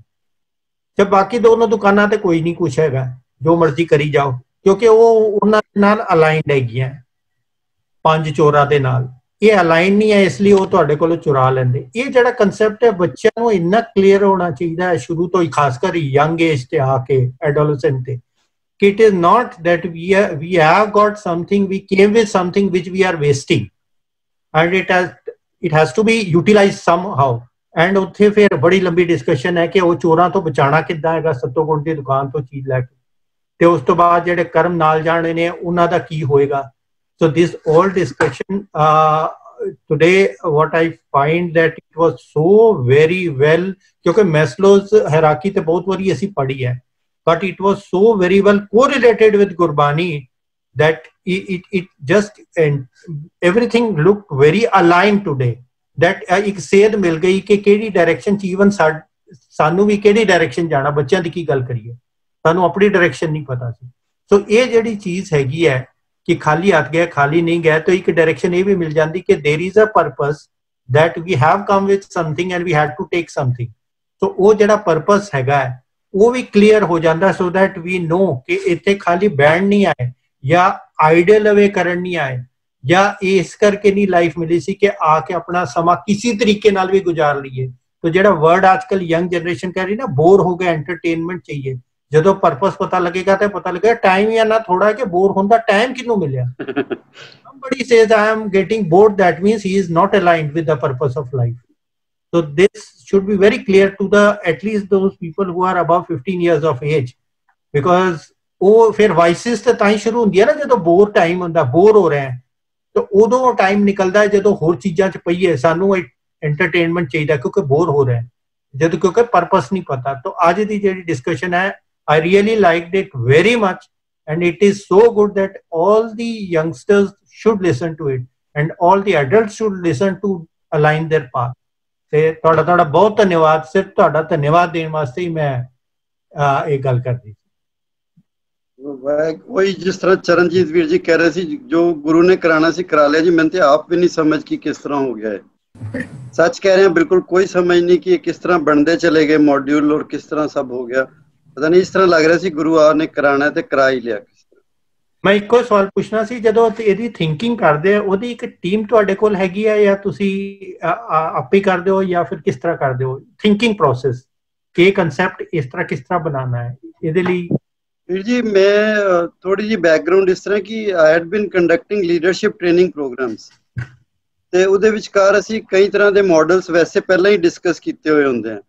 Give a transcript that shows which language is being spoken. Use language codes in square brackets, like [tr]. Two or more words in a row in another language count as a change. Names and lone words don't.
[pa] ਤੇ ਬਾਕੀ ਦੋਨੋਂ ਦੁਕਾਨਾਂ ਤੇ ਕੋਈ ਨਹੀਂ ਕੁਛ ਹੈਗਾ, ਜੋ ਮਰਜ਼ੀ ਕਰੀ ਜਾਓ, ਕਿਉਂਕਿ ਉਹ ਉਹਨਾਂ ਨਾਲ ਅਲਾਈਨਡ ਹੈਗੀਆਂ 5 ਚੋਰਾਂ ਦੇ ਨਾਲ। ਇਹ ਅਲਾਈਨ ਨਹੀਂ ਹੈ, ਇਸ ਲਈ ਉਹ ਤੁਹਾਡੇ ਕੋਲੋਂ ਚੁਰਾ ਲੈਂਦੇ। ਇਹ ਜਿਹੜਾ ਕਨਸੈਪਟ ਹੈ ਬੱਚਿਆਂ ਨੂੰ ਇੰਨਾ ਕਲੀਅਰ ਹੋਣਾ ਚਾਹੀਦਾ ਹੈ ਸ਼ੁਰੂ ਤੋਂ ਹੀ, ਖਾਸ ਕਰ [en] young age [pa] ਤੇ ਆ ਕੇ ਐਡੋਲੈਸੈਂਟ ਤੇ, ਕਿ [en] it is not that we have got something, we came with something which we are wasting and it has to be utilized somehow। [pa] ਐਂਡ ਉੱਥੇ ਫਿਰ ਬੜੀ ਲੰਬੀ ਡਿਸਕਸ਼ਨ ਹੈ ਕਿ ਉਹ ਚੋਰਾਂ ਤੋਂ ਬਚਾਉਣਾ ਕਿੱਦਾਂ ਹੈਗਾ ਸਤੋਗੁਣ ਦੀ ਦੁਕਾਨ ਤੋਂ ਚੀਜ਼ ਲੈ ਕੇ, ਤੇ ਉਸ ਤੋਂ ਬਾਅਦ ਜਿਹੜੇ ਕਰਮ ਨਾਲ ਜਾਣੇ ਨੇ ਉਹਨਾਂ ਦਾ ਕੀ ਹੋਏਗਾ। [en] so this all discussion today what I find that it was so very well, [pa] ਕਿਉਂਕਿ [en] Maslow's hierarchy [pa] ਤੇ ਬਹੁਤ ਵਾਰੀ ਅਸੀਂ ਪੜ੍ਹੀ ਹੈ, [en] but it was so very well correlated with Gurbani that it just, and everything looked very aligned today, that [pa] ਇੱਕ ਸੇਧ ਮਿਲ ਗਈ ਕਿ ਕਿਹੜੀ ਡਾਇਰੈਕਸ਼ਨ ਚ ਈਵਨ ਸਾਨੂੰ ਵੀ ਕਿਹੜੀ ਡਾਇਰੈਕਸ਼ਨ ਜਾਣਾ। ਬੱਚਿਆਂ ਦੀ ਕੀ ਗੱਲ ਕਰੀਏ, ਸਾਨੂੰ ਆਪਣੀ ਡਾਇਰੈਕਸ਼ਨ ਨਹੀਂ ਪਤਾ ਸੀ। ਸੋ ਇਹ ਜਿਹੜੀ ਚੀਜ਼ ਹੈਗੀ ਹੈ ਕਿ ਖਾਲੀ ਹੱਥ ਗਏ ਖਾਲੀ ਨਹੀਂ ਗਏ, ਤਾਂ ਇੱਕ ਡਾਇਰੈਕਸ਼ਨ ਇਹ ਵੀ ਮਿਲ ਜਾਂਦੀ ਕਿ [en] there is a purpose that we have come with something and we had to take something। [pa] ਸੋ ਉਹ ਜਿਹੜਾ ਪਰਪਸ ਹੈਗਾ ਹੈ ਉਹ ਵੀ ਕਲੀਅਰ ਹੋ ਜਾਂਦਾ, [en] so that we know [pa] ਕਿ ਇੱਥੇ ਖਾਲੀ ਬੈਂਡ ਨਹੀਂ ਆਏ ਜਾਂ ਆਈਡੀਅਲ ਅਵੇ ਕਰਨ ਨਹੀਂ ਆਏ, ਜਾਂ ਇਸ ਕਰਕੇ ਨਹੀਂ ਲਾਈਫ ਮਿਲੀ ਸੀ ਕਿ ਆ ਕੇ ਆਪਣਾ ਸਮਾਂ ਕਿਸੇ ਤਰੀਕੇ ਨਾਲ ਵੀ ਗੁਜ਼ਾਰ ਲਈਏ। तो ਜਿਹੜਾ ਵਰਡ ਅੱਜਕੱਲ [en] young generation [pa] ਕਹਿ ਰਹੀ ਨਾ ਬੋਰ ਹੋ ਗਿਆ ਐਂਟਰਟੇਨਮੈਂਟ चाहिए, ਜਦੋਂ ਪਰਪਸ ਪਤਾ ਲੱਗੇਗਾ ਤੇ ਪਤਾ ਲੱਗੇਗਾ ਟਾਈਮ ਹੀ ਨਾ ਥੋੜਾ ਕਿ ਬੋਰ ਹੁੰਦਾ ਟਾਈਮ ਕਿਹਨੂੰ ਮਿਲਿਆ। [en] Somebody says I am getting bored, that means he is not aligned with the purpose of life. So this should be very clear to the at least those people who are above 15 years of age, because [pa] ਉਹ ਫਿਰ ਵਾਈਸਿਸ ਤੇ ਤਾਂ ਹੀ ਸ਼ੁਰੂ ਹੁੰਦੀ ਹੈ ਨਾ ਜਦੋਂ ਬੋਰ ਟਾਈਮ ਹੁੰਦਾ, ਬੋਰ ਹੋ ਰਹੇ ਹੈ ਤਾਂ ਉਦੋਂ ਟਾਈਮ ਨਿਕਲਦਾ ਹੈ ਜਦੋਂ ਹੋਰ ਚੀਜ਼ਾਂ 'ਚ ਪਈਏ ਸਾਨੂੰ [hi] एंटरटेनमेंट चाहिए क्योंकि बोर हो रहे हैं, जब क्योंकि पर्पस नहीं पता। तो आज की जो डिस्कशन है [en] I really liked it very much and it is so good that all the youngsters should listen to it and all the adults should listen to align their path. [hi] ते ਤੁਹਾਡਾ बहुत धन्यवाद, सिर्फ ਤੁਹਾਡਾ धन्यवाद देने वास्ते ही मैं एक गल कर दी। वही जिस तरह चरणजीत वीर जी कह रहे थे जो गुरु ने कराना सी करा लिया जी, मैंने तो आप भी नहीं समझ की किस तरह हो गया है। सच कह रहे हैं, बिल्कुल कोई समझ नहीं कि किस तरह बनते चले गए मॉड्यूल और किस तरह सब हो गया, पता नहीं इस तरह लग रहा सी गुरु ने कराना ते करा ही लिया। मैं एक और सवाल पूछना सी, [pa] ਜਦੋਂ ਇਹਦੀ ਥਿੰਕਿੰਗ ਕਰਦੇ ਆ ਉਹਦੀ ਇੱਕ ਟੀਮ ਤੁਹਾਡੇ ਕੋਲ ਹੈਗੀ ਆ ਜਾਂ ਤੁਸੀਂ ਆਪੇ ਕਰਦੇ ਹੋ ਜਾਂ ਫਿਰ ਕਿਸ ਤਰ੍ਹਾਂ ਕਰਦੇ ਹੋ [en] thinking process [pa] ਕਿ ਕਨਸੈਪਟ ਇਸ ਤਰ੍ਹਾਂ ਬਣਾਉਣਾ ਹੈ ਇਹਦੇ ਲਈ? ਵੀਰ ਜੀ ਮੈਂ ਥੋੜੀ ਜਿਹੀ ਬੈਕਗ੍ਰਾਉਂਡ ਇਸ ਤਰ੍ਹਾਂ ਕਿ [en] I had been conducting leadership training programs [pa] ਤੇ ਉਹਦੇ ਵਿਚਕਾਰ ਅਸੀਂ ਕਈ ਤਰ੍ਹਾਂ ਦੇ ਮਾਡਲਸ ਵੈਸੇ ਪਹਿਲਾਂ ਹੀ ਡਿਸਕਸ ਕੀਤੇ ਹੋਏ ਹੁੰਦੇ ਆ।